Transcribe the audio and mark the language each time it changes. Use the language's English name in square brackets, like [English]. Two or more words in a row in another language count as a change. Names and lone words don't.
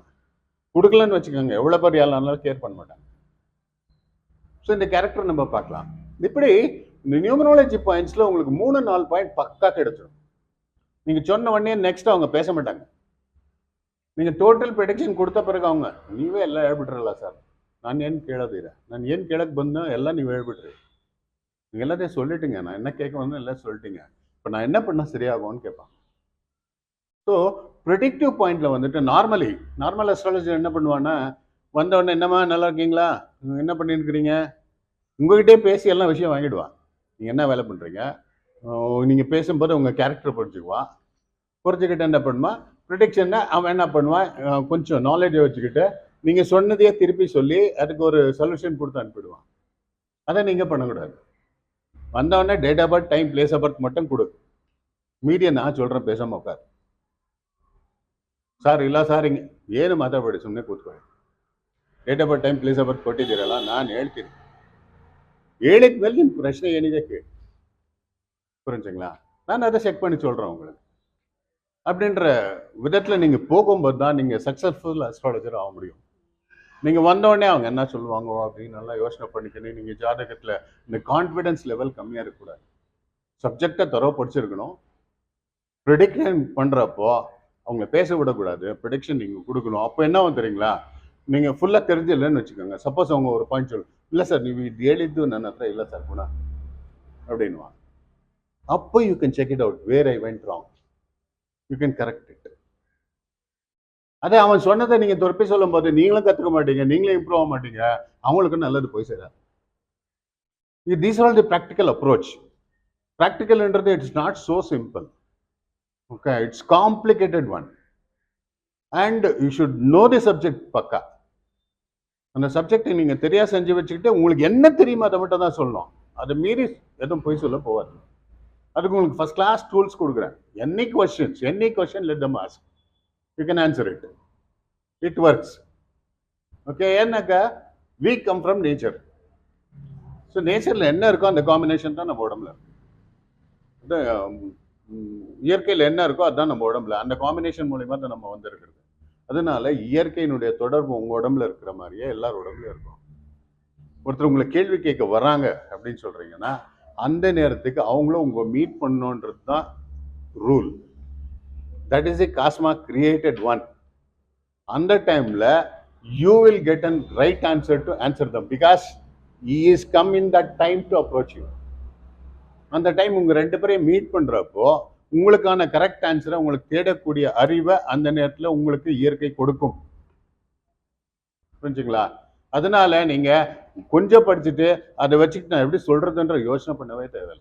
[Tamil] கொடுக்கலன்னு வச்சுக்கோங்க, எவ்வளோ பேர் யாருனாலும் கேர் பண்ண மாட்டாங்க. ஸோ இந்த கேரக்டர் நம்ம பார்க்கலாம். இப்படி இந்த [English] numerology pointsில் [Tamil] உங்களுக்கு 3-4 பாயிண்ட் பக்கா கிடைச்சிடும். நீங்கள் சொன்ன உடனே நெக்ஸ்ட் அவங்க பேச மாட்டாங்க. நீங்கள் [English] total protection [Tamil] கொடுத்த பிறகு அவங்க, [Kannada] ನೀವೇ ಎಲ್ಲ ಹೇಳ್ಬಿಟ್ರಲ್ಲ ಸರ್, ನಾನು ಏನು ಕೇಳೋದಿಲ್ಲ, ನಾನು ಏನು ಕೇಳಕ್ಕೆ ಬಂದೋ ಎಲ್ಲ ನೀವು ಹೇಳ್ಬಿಟ್ರಿ, [Tamil] நீங்கள் எல்லாத்தையும் சொல்லிட்டீங்க, நான் என்ன கேட்க வந்தோம் எல்லாம் சொல்லிட்டீங்க, இப்போ நான் என்ன பண்ணால் சரியாகும்னு கேட்பாங்க. ஸோ [English] predictive pointல [Tamil] வந்துட்டு [English] normal astrologer [Tamil] என்ன பண்ணுவான்னா, வந்த உடனே என்னம்மா நல்லா இருக்கீங்களா, என்ன பண்ணியிருக்கிறீங்க, உங்ககிட்டே பேசி எல்லாம் விஷயம் வாங்கிடுவான். நீங்கள் என்ன வேலை பண்ணுறீங்க, நீங்கள் பேசும்போது உங்கள் கேரக்டர் புரிஞ்சுக்குவான். புரிஞ்சுக்கிட்டு என்ன பண்ணுவான், ப்ரிடிக்ஷன்னா அவன் என்ன பண்ணுவான், கொஞ்சம் நாலேஜை வச்சுக்கிட்டு நீங்கள் சொன்னதையே திருப்பி சொல்லி அதுக்கு ஒரு சொல்யூஷன் கொடுத்து அனுப்பிடுவான். அதை நீங்கள் பண்ணக்கூடாது. வந்தவொடனே [English] date of birth, time, place of birth [Tamil] மட்டும் கொடு, மீடியா நான் சொல்கிறேன் பேசாமல் உட்கார். [Kannada] ಸರ್ ಇಲ್ಲ ಸರ್ ಹಿಂಗೆ ಏನು ಮಾತಾಡಬೇಡಿ, ಸುಮ್ಮನೆ ಕೂತ್ಕೊಳ್ಳಿ, [English] date of birth, time, place of birth [Kannada] ಕೊಟ್ಟಿದ್ದೀರಲ್ಲ, ನಾನು ಹೇಳ್ತೀನಿ, ಹೇಳಿದ ಮೇಲೆ ನಿಮ್ಮ ಪ್ರಶ್ನೆ ಏನಿದೆ ಕೇಳಿ. [Tamil] புரிஞ்சுங்களா? நான் அதை செக் பண்ணி சொல்கிறேன் உங்களுக்கு. அப்படின்ற விதத்தில் நீங்கள் போகும்போது தான் நீங்கள் [English] successful astrologer [Tamil] ஆக முடியும். நீங்கள் வந்தோடனே அவங்க என்ன சொல்லுவாங்க அப்படின்னு நல்லா யோசனை பண்ணிக்கணும். நீங்கள் ஜாதகத்தில் இந்த [English] confidence level [Tamil] கம்மியாக இருக்கக்கூடாது, சப்ஜெக்டை தரவு படிச்சிருக்கணும். ப்ரிடிக்ஷன் பண்ணுறப்போ அவங்கள பேச விடக்கூடாது, ப்ரிடிக்ஷன் நீங்கள் கொடுக்கணும். அப்போ என்ன தெரியுங்களா, நீங்கள் ஃபுல்லாக தெரிஞ்சிடலன்னு வச்சுக்கோங்க, சப்போஸ் அவங்க ஒரு பாயிண்ட் சொல்லு, இல்லை சார் [Kannada] ನೀವು ಇದು ಹೇಳಿದ್ದು ನನ್ನ ಹತ್ರ ಇಲ್ಲ ಸರ್ ಗುಣ [Tamil] அப்படின்வாங்க. [English] அப்போ you can check it out where I went wrong, you can correct it. [Tamil] அதே அவன் சொன்னதை நீங்க திருப்பி சொல்லும் போது நீங்களும் கத்துக்க மாட்டீங்க, நீங்களும் இம்ப்ரூவ் ஆக மாட்டீங்க, அவங்களுக்கு நல்லது போய் சேராது. [English] these are the practical approach. practicalன்றது it's not so simple. okay, it's complicated one. and you should know the subject pakka. [Tamil] அந்த சப்ஜெக்டை நீங்க தெரியா செஞ்சு வச்சுக்கிட்டு உங்களுக்கு என்ன தெரியுமோ அதை மட்டும் தான் சொல்லணும். அதை மீறி எதுவும் போய் சொல்ல போவாது. அதுக்கு உங்களுக்கு [English] first class tools [Tamil] கொடுக்குறேன். [English] any question let them ask, you can answer it. it works. okay, ஏன்னாக்கா we come from nature. [Tamil] ஸோ நேச்சரில் என்ன இருக்கோ அந்த காம்பினேஷன் தான் நம்ம உடம்புல இருக்கு. இயற்கையில் என்ன இருக்கோ அதுதான் நம்ம உடம்புல, அந்த காம்பினேஷன் மூலிமா தான் நம்ம வந்து இருக்கிறது. அதனால இயற்கையினுடைய தொடர்பு உங்க உடம்புல இருக்கிற மாதிரியே எல்லாரும் உடம்புல இருக்கும். ஒருத்தர் உங்களை கேள்வி கேட்க வராங்க அப்படின்னு சொல்றீங்கன்னா அந்த நேரத்துக்கு அவங்களும் உங்க மீட் பண்ணணுன்றது தான் ரூல். [English] that is the cosmos created one. [Tamil] அந்த டைம்ல [English] you will get an right answer to answer them, because he is come in that time to approach you. [Tamil] அந்த டைம் உங்க ரெண்டு பேரையும் மீட் பண்றப்போ உங்களுக்கான [English] correct answerஐ, [Tamil] உங்களுக்கு தேடக்கூடிய அறிவை அந்த நேரத்தில் உங்களுக்கு இயற்கை கொடுக்கும். புரிஞ்சுங்களா? அதனால நீங்க கொஞ்சம் படிச்சுட்டு அதை வச்சுக்கிட்டு நான் எப்படி சொல்றதுன்ற யோசனை பண்ணவே தேவையில்லை.